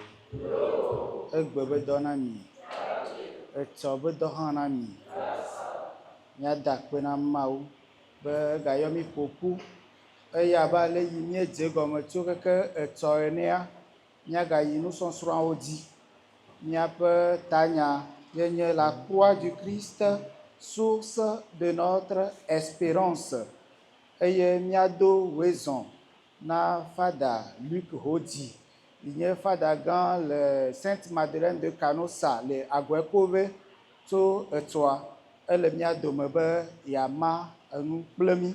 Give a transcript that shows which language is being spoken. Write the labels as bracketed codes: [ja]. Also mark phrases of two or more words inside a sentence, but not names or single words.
[ee] Egbe be dɔ na mi. Etsɔ be dɔ hã na mi. Miada akpe na Mawu be egayɔ mi ƒoƒu eya be ale yi míedze gɔme tso keke etsɔ enea míagayi nusɔsrɔ̃awo dzi. Míaƒe tanya yenye [fr] la croix du Christ, source de notre espérance. [ee] Eye míado wezɔn na Fada Luc Hodi. Il nye fada gã le Sainte Madeleine de Canossa le Agwekove tso etsɔa. Ele mía dome be yeama enu kple mí.